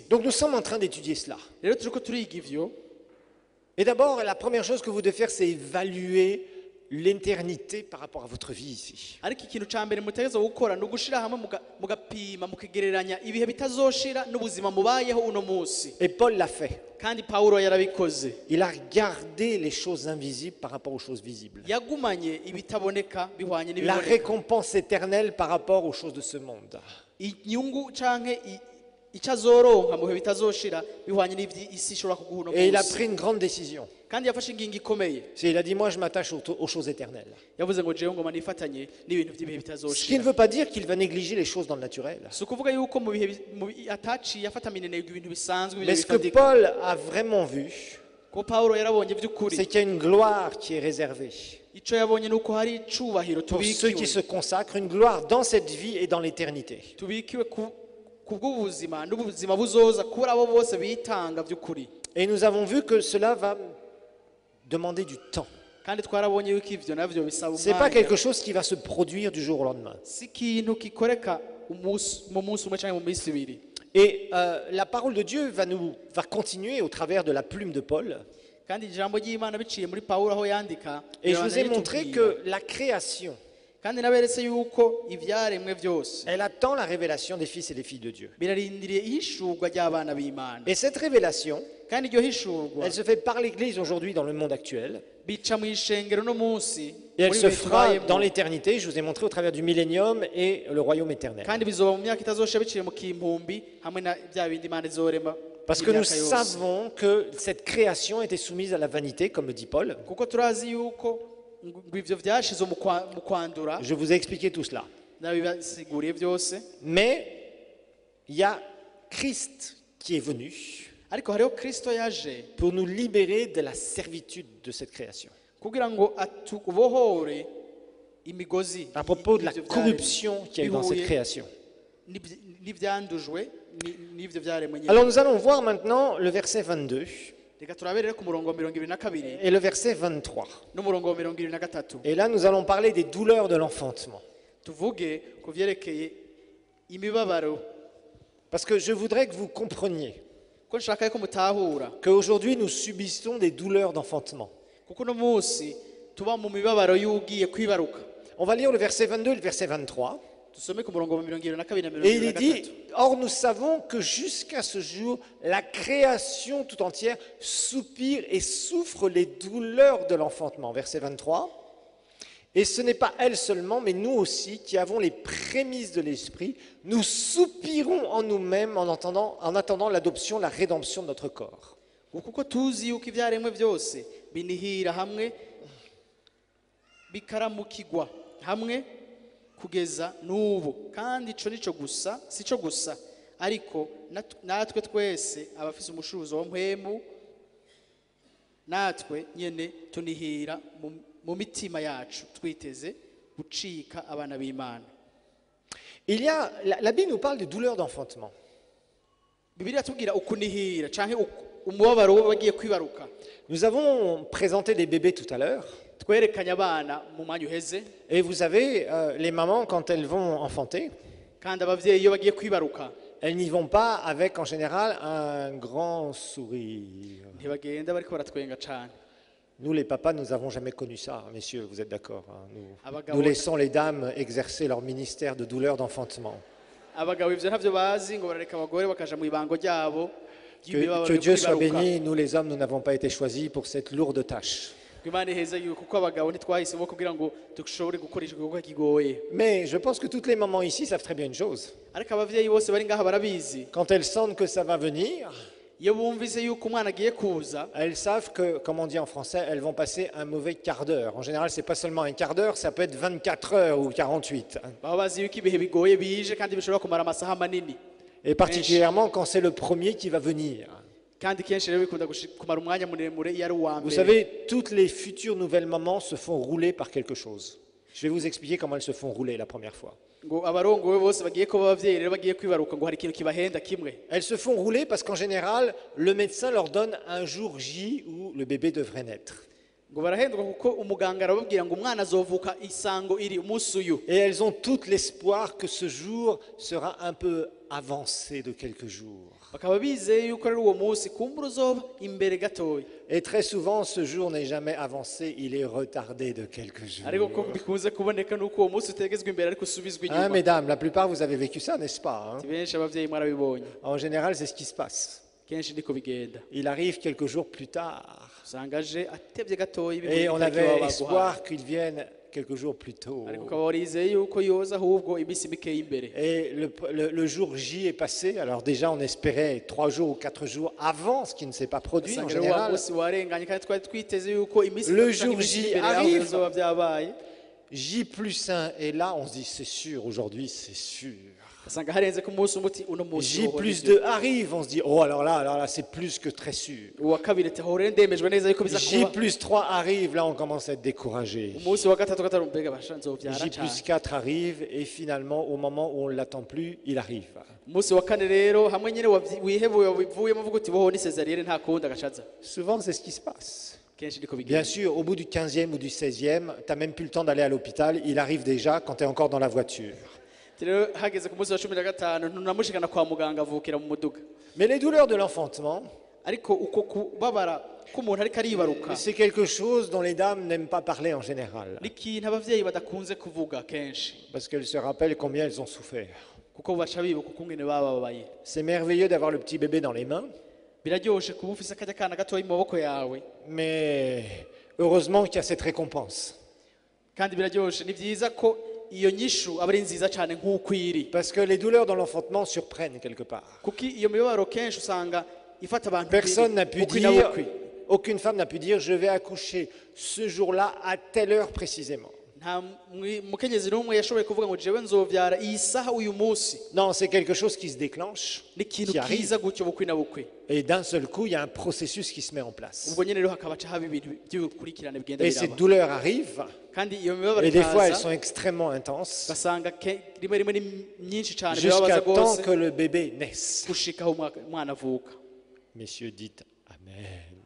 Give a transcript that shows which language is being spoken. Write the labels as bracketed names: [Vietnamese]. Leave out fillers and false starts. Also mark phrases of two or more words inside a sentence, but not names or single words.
[French] Donc nous sommes en train d'étudier cela. [Rundi] Rero turiko turiga ivyo. [French] Et d'abord, la première chose que vous devez faire, c'est évaluer l'éternité par rapport à votre vie ici. [Rundi] Ariko ikintu ca mbere mutegerezwa gukora ni ugushira hamwe mugapima mukigereranya ibihe bitazoshira n'ubuzima mubayeho uno munsi. [French] Et Paul l'a fait. [Rundi] Kandi Paulo yarabikoze. [French] Il a regardé les choses invisibles par rapport aux choses visibles. [Rundi] Yagumanye ibitaboneka bihwanye [French] La [Rundi] n'ibiboneka. [French] récompense éternelle par rapport aux choses de ce monde. [Rundi] Inyungu canke icyo azoronka mu bihe bitazoshira bihwanye n'isi ishobora kuguha uno [French] Et il a [Rundi] munsi. [French] pris une grande décision. [Rundi] Kandi yafashe ingingo ikomeye. [French] Il a dit, moi je m'attache aux choses éternelles. [Rundi] Yavuze ngo jewe ngoma nifatanye n'ibintu by'ibihe [French] Ce qui ne [Rundi] bitazoshira. [French] veut pas dire qu'il va négliger les choses dans le naturel. [Rundi] Si ukuvuga yuko mu bihe ataciye afata minenegwa ibintu bisanzwe [French] Mais ce que [Rundi] bifatika. [French] Paul a vraiment vu, [Rundi] Ko Paulo yarabonye by'ukuri. [French] c'est qu'il y a une gloire qui est réservée [Rundi] Ico yabonye nuko hari icubahiro [French] pour ceux qui se consacrent, une gloire dans cette vie et dans l'éternité. [Rundi] tubikiwe kubw'ubuzima n'ubuzima buzoza kuri abo bose bitanga by'ukuri. [French] Et nous avons vu que cela va demander du temps. [Rundi] Kandi twarabonye yuko ivyo navyo bisaba [French] Ce n'est pas [Rundi] umwanya. [French] quelque chose qui va se produire du jour au lendemain. [Rundi] Si ikintu kikoreka mu munsi umwe canke mu minsi ibiri. [French] Et la parole de Dieu va continuer au travers de la plume de Paul. [Rundi] Kandi ijambo ry'Imana biciye muri Paulo aho yandika. [French] Et je vous ai montré [Rundi] ritubwira. [French] que la création, [Rundi] Kandi naberetse yuko ivyaremwe byose [French] elle attend la révélation des fils et des filles de Dieu. [Rundi] birarindiriye ihishurwa ry'abana b'Imana. [French] Et cette révélation, [Rundi] Kandi iryo hishurwa [French] elle se fait par l'Église aujourd'hui dans le monde actuel. [Rundi] bica mu ishengero no munsi [French] Et elle [Rundi] muri [French] se [Rundi] bihe [French] fera [Rundi] tubayemo. [French] dans l'éternité, je vous ai montré au travers du millénium et le royaume éternel. [Rundi] Kandi bizoba mu myaka itazoshira biciye mu kimpumbi hamwe na bya bindi Imana izorema. [French] Parce que nous [Rundi] imyaka yose. [French] savons que cette création était soumise à la vanité, comme le dit Paul. [Rundi] Kuko turazi yuko ngo ivyo vyashize mu kwandura [French] Je vous ai expliqué tout cela. [Rundi] nabibasiguriye byose. [French] Mais il y a Christ qui est venu [Rundi] Ariko hariho Kristo yaje [French] pour nous libérer de la servitude de cette création. [Rundi] kugira ngo atubohore imigozi [French] À propos de la [Rundi] y'ivyo vyaremwe. [French] corruption qu'il y a eu dans cette [Rundi] Bihuye [French] création. [Rundi] n'ivyandujwe n'ivyo vyaremwe nyene. [French] Alors nous allons voir maintenant le verset 22 [Rundi] Reka turaberere ku murongo wa 22 [French] et le verset 23. [Rundi] n'umurongo wa 23. [French] Et là nous allons parler des douleurs de l'enfantement. [Rundi] Tuvuge ku vyerekeye imibabaro. [French] Parce que je voudrais que vous compreniez [Rundi] Ko nshaka yuko mutahura [French] qu'aujourd'hui nous subissons des douleurs d'enfantement. [Rundi] kuko uno munsi tuba mu mibabaro y'ugiye kwibaruka. [French] On va lire le verset 22 et le verset 23. [Rundi] Tusome ku murongo wa 22 na Et il est dit, 23. [French] or nous savons que jusqu'à ce jour, la création tout entière soupire et souffre les douleurs de l'enfantement. Verset 23. Et ce n'est pas elle seulement, mais nous aussi, qui avons les prémices de l'esprit, nous soupirons en nous-mêmes en attendant l'adoption, la rédemption de notre corps. [Rundi] Kuko tuzi yuko ivyaremwe byose binihira hamwe bikaramukigwa hamwe kugeza n'ubu, kandi ico nico gusa sico gusa ariko natwe twese abafise umushuzo wa mpwemu natwe nyene tunihira mu mitima yacu twiteze gucika abana b'Imana. [French] Il y a, la Bible nous parle de douleurs d'enfantement. [Rundi] bibiliya tubwira ukunihira canke umubabaro w'abagiye kwibaruka. [French] Nous avons présenté des bébés tout à l'heure. [Rundi] Twerekanye abana mu mwanya uheze, [French] Et vous savez, les mamans, quand elles vont enfanter, [Rundi] kandi abavyeyi iyo bagiye kwibaruka [French] elles n'y vont pas avec, en général, un grand sourire. [Rundi] ntibagenda bariko baratwenga cane. [French] Nous, les papas, nous n'avons jamais connu ça, messieurs, vous êtes d'accord, hein, Ah bah, nous laissons les dames exercer leur ministère de douleur d'enfantement. [Rundi] Abagabo ivyo ntavyo bazi ngo barareka abagore bakaja mu ibango ryabo ry'imibabaro [French] Que [Rundi] yo [French] Dieu soit [Rundi] kwibaruka. [French] béni, nous les hommes, nous n'avons pas été choisis pour cette lourde tâche. [Rundi] Imana iheza yuko kuko abagabo ntitwahisemo kugira ngo dushobore gukora igikorwa kigoye. [French] Mais je pense que toutes les mamans ici savent très bien une chose. [Rundi] Ariko abavyeyi bose bari ngaha barabizi, [French] Quand elles sentent que ça va venir, [Rundi] iyo bumvise yuko umwana agiye kuza, [French] elles savent que, comme on dit en français, elles vont passer un mauvais quart d'heure. En général, c'est pas seulement un quart d'heure, ça peut être 24 heures ou 48. [Rundi] baba bazi yuko ibihe bigoye bije kandi bishobora kumara amasaha manini, [French] Et particulièrement quand c'est le premier qui va venir. [Rundi] kandi kenshi rero bikunda kumara umwanya muremure iyo ari uwa [French] Vous [Rundi] mbere. [French] savez, toutes les futures nouvelles mamans se font rouler par quelque chose. Je vais vous expliquer comment elles se font rouler la première fois. [Rundi] Ngo abarongowe bose bagiye kuba abavyeyi rero bagiye kwibaruka ngo hari ikintu kibahenda kimwe. [French] Elles se font rouler parce qu'en général, le médecin leur donne un jour J où le bébé devrait naître. [Rundi] Ngo barahendwa kuko umuganga arababwira ngo umwana azovuka isango iri umunsi uyu. [French] Et elles ont tout l'espoir que ce jour sera un peu avancé de quelques jours. [Rundi] Bakaba bizeye yuko rero uwo munsi kumbura uzoba imbere gatoya. [French] Et très souvent, ce jour n'est jamais avancé, il est retardé de quelques jours. [Rundi] Ariko ko bikunze kuboneka nuko uwo munsi utegezwa imbere ariko usubizwa [French] Hein, [Rundi] inyuma. [French] mesdames, la plupart, vous avez vécu ça, n'est-ce pas, hein? [Rundi] Benshi abavyeyi mwarabibonye. [French] En général, c'est ce qui se passe. [Rundi] Kenshi niko bigenda. [French] Il arrive quelques jours plus tard. [Rundi] Usanga aje atevye gatoya [French] Et on [Rundi] itariki [French] avait [Rundi] baba baguhaye. [French] espoir qu'il vienne quelques jours plus tôt. [Rundi] Ariko ukaba warizeye yuko yoza ahubwo iminsi mikeya imbere. [French] Et le jour J est passé. Alors déjà, on espérait 3 jours ou 4 jours avant, ce qui ne s'est pas produit en [Rundi] Usanga rero wa [French] général. [Rundi] munsi warenganye kandi twari twiteze yuko iminsi [French] Le [Rundi] itatu canke [French] jour [Rundi] iminsi [French] J [Rundi] imbere yaho [French] arrive. [Rundi] bizoba vyabaye. [French] J+1. Et là, on se dit, c'est sûr, aujourd'hui, c'est sûr. [Rundi] Usanga harenze ku munsi umuti uno munsi. [French] J+2 arrive. On se dit, oh, alors là, c'est plus que très sûr. [Rundi] Uwa kabiri ati hore ndemejwe neza yuko biza kuba. [French] J+3 arrive. Là, on commence à être découragé. [Rundi] Umunsi wa gatatu gatanu mbega basha nzovyara cane. [French] J+4 arrive. Et finalement, au moment où on ne l'attend plus, il arrive. [Rundi] Umunsi wa kane rero hamwe nyene wihebuye wivuyemo uvuga uti boho ni cesarienne nta kundi agacaza. [French] Souvent, c'est ce qui se passe. [Rundi] Kenshi niko [French] Bien [Rundi] bigenda. [French] sûr, au bout du 15e ou du 16e, tu n'as même plus le temps d'aller à l'hôpital. Il arrive déjà quand tu es encore dans la voiture. [Rundi] Rero hageze ku munsi wa 15 ntunamushikana kwa muganga avukira mu muduga. [French] Mais les douleurs de l'enfantement, [Rundi] Ariko uko kubabara k'umuntu ariko aribaruka [French] c'est quelque chose dont les dames n'aiment pas parler en général. [Rundi] ni ikintu abavyeyi badakunze kuvuga kenshi [French] Parce qu'elles se rappellent combien elles ont souffert. [Rundi] kuko baca bibuka ukungene bababaye. [French] C'est merveilleux d'avoir le petit bébé dans les mains. [Rundi] Biraryoshe kuba ufise akarya kana gatoya mu maboko yawe, [French] Mais heureusement qu'il y a cette récompense. [Rundi] kandi biraryoshe ni vyiza ko iyo nyishu aba ari nziza cane nk'uko iri, [French] Parce que les douleurs dans l'enfantement surprennent quelque part. [Rundi] kuko iyo mibabaro kenshi usanga ifata abantu [French] Personne n'a pu [Rundi] bukwi na [French] dire, [Rundi] bukwi. [French] aucune femme n'a pu dire, je vais accoucher ce jour-là à telle heure précisément. [Rundi] Nta mukenyezi n'umwe yashoboye kuvuga ngo jewe nzovyara iyi saha uyu munsi. [French] Non, c'est quelque chose qui se déclenche, [Rundi] Ni ikintu [French] qui arrive, [Rundi] kiza gutyo bukwi na bukwi. [French] et d'un seul coup, il y a un processus qui se met en place. [Rundi] Ubwo nyene rero hakabaca haba ibintu by'ubukurikirane bigenda [French] Et ces [Rundi] biraba, [French] douleurs arrivent, [Rundi] kandi iyo mibabaro [French] et des fois, elles [Rundi] ikaza [French] sont extrêmement intenses, [Rundi] ugasanga rimwe rimwe ni myinshi cane birababaza [French] jusqu'à temps [Rundi] rwose [French] que le bébé naisse. [Rundi] gushika aho umwana avuka. [French] Messieurs, dites Amen.